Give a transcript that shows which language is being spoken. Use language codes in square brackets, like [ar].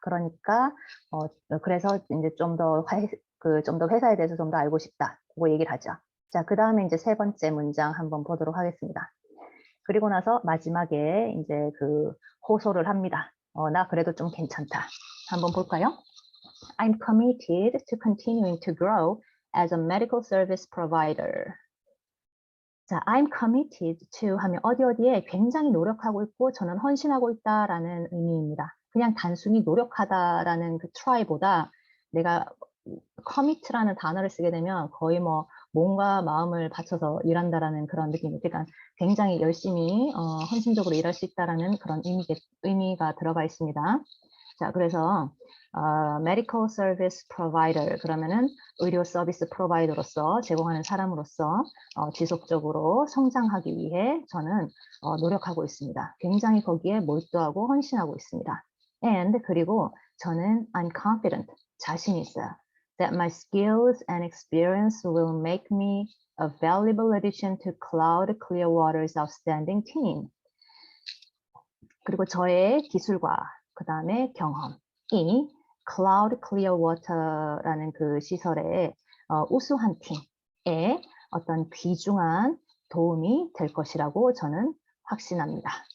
[ko] 그러니까 그래서 이제 좀 더 회사에 대해서 좀 더 알고 싶다. 그거 얘기를 하죠. 자, 그 다음에 이제 세 번째 문장 한번 보도록 하겠습니다. 그리고 나서 마지막에 이제 그 호소를 합니다. 나 그래도 좀 괜찮다. 한번 볼까요? [en] I'm committed to continuing to grow as a medical service provider. [ko] 자, [en] I'm committed to [ko] 하면 어디에 굉장히 노력하고 있고 저는 헌신하고 있다라는 의미입니다. 그냥 단순히 노력하다라는 그 try보다 내가 commit라는 단어를 쓰게 되면 거의 뭐 몸과 마음을 바쳐서 일한다라는 그런 느낌. 그러니까 굉장히 열심히 헌신적으로 일할 수 있다라는 그런 의미가 들어가 있습니다. 자, 그래서 medical service provider 그러면은 의료 서비스 프로바이더로서 제공하는 사람으로서 지속적으로 성장하기 위해 저는 노력하고 있습니다. 굉장히 거기에 몰두하고 헌신하고 있습니다. And 그리고 저는 [en] I'm confident [ko] 자신이 있어요. [en] That my skills and experience will make me a valuable addition to Cloud Clearwater's outstanding team. [ko] 그리고 저의 기술과 그 다음에 경험이 Cloud Clearwater라는 그 시설의 우수한 팀에 어떤 귀중한 도움이 될 것이라고 저는 확신합니다.